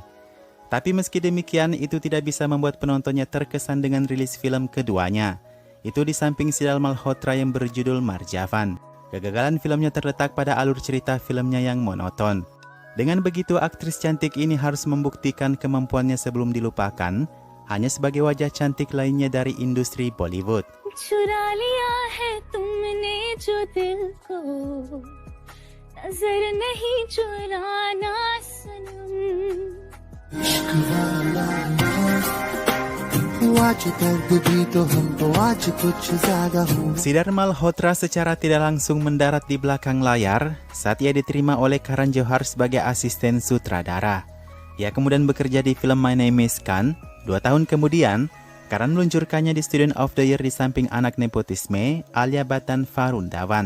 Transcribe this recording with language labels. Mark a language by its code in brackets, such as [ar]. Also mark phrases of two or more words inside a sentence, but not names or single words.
[id] Tapi meski demikian, itu tidak bisa membuat penontonnya terkesan dengan rilis film keduanya. Itu di samping Sidal Malhotra yang berjudul Marjavan. Kegagalan filmnya terletak pada alur cerita filmnya yang monoton. Dengan begitu, aktris cantik ini harus membuktikan kemampuannya sebelum dilupakan, hanya sebagai wajah cantik lainnya dari industri Bollywood. [hi] चुरा लिया है तुमने जो दिल को नजर नहीं चुराना सनम [id] Sidal Malhotra secara tidak langsung mendarat di belakang layar saat ia diterima oleh Karan Johar sebagai asisten sutradara. Ia kemudian bekerja di film My Name is Khan. 2 tahun kemudian, Karan meluncurkannya di Student of the Year di samping anak nepotisme Alia Bhatt dan Varun Dhawan.